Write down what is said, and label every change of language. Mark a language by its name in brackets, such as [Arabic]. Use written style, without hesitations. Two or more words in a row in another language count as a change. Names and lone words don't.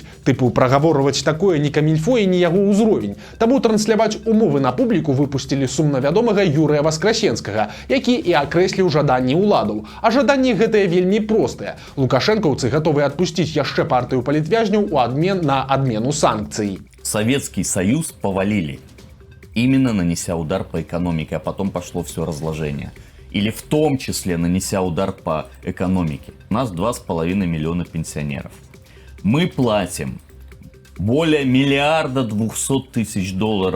[Belarusian] Тыпу, прагаворваць такое ні камільфо і ні яго ўзровень. Таму трансляваць умовы на публіку выпусцілі сумна вядомага Юрыя Васкрасенскага, які і акрэсліў жаданні ўладаў. А жаданні гэтыя вельмі простыя. Лукашэнкаўцы гатовы адпусціць яшчэ партыю палітвязняў у адмен на адмену санкцый. [Russian] Советский Союз повалили, именно нанеся удар по экономике, а потом пошло все разложение. Или в том числе нанеся удар по экономике. У нас 2,5 миллиона пенсионеров. Мы платим более $1 200 000.